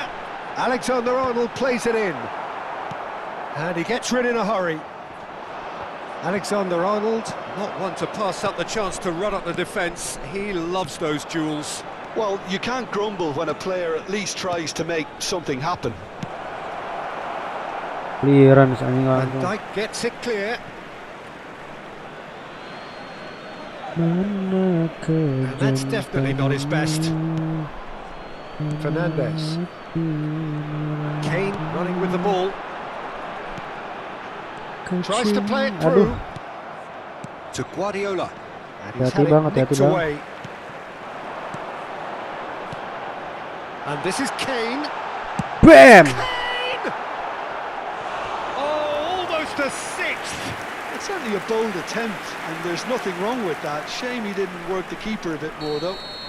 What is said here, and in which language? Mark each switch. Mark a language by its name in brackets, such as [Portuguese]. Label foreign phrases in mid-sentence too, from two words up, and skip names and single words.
[English] Alexander-Arnold plays it in. And he gets rid in a hurry. Alexander-Arnold. Not one to pass up the chance to run up the defence. He loves those duels. Well, you can't grumble when a player at least tries to make something happen. [Indonesian] Clearance anjing [English] Van [Indonesian] langsung. [English] Dijk gets it clear. [Indonesian] Mana [English] And that's definitely not his best. Fernandes. Kane running with the ball. Tries to play it through. [Indonesian] Aduh, [English] To Guardiola. And he's [Indonesian] Hati-hati [English] had [Indonesian] bang, [English] it [Indonesian] hati-hati [English] nicked [Indonesian] bang. [English] away. And this is Kane. bam. Kane! Oh, almost a sixth. It's certainly a bold attempt, and there's nothing wrong with that. Shame he didn't work the keeper a bit more, though.